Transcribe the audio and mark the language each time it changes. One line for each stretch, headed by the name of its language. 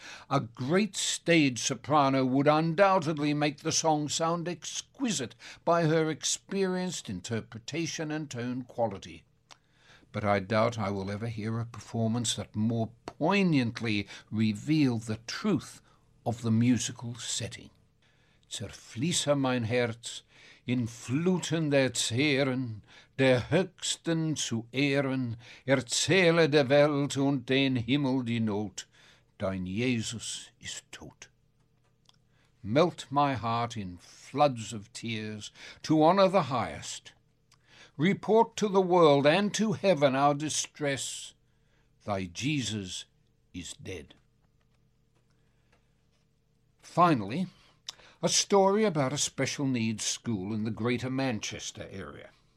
English: A great stage soprano would undoubtedly make the song sound exquisite by her experienced interpretation and tone quality. But I doubt I will ever hear a performance that more poignantly revealed the truth of the musical setting.
German: Zerfließe mein Herz, in Fluten der Zähren, der Höchsten zu Ehren, erzähle der Welt und den Himmel die Not, dein Jesus ist tot.
English: Melt my heart in floods of tears to honour the highest. Report to the world and to heaven our distress. Thy Jesus is dead. Finally, a story about a special needs school in the Greater Manchester area.